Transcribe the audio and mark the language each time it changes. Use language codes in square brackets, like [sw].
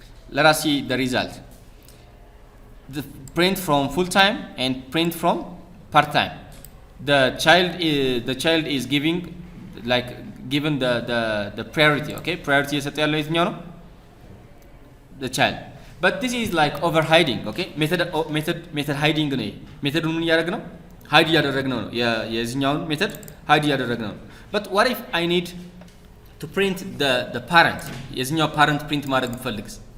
[en] Let us see the result. The print from full time and print from part time. The child is given the priority, okay? Priority is the child. But this is like over hiding, okay? [am] Method hiding ነው method ምን ያደርግ ነው hide ያደረግ ነው የዚህኛውን method hide ያደረግ ነው. [en] But what if I need to print the parent? [am] የዚህኛው parent print ማድረግ ብፈልግስ?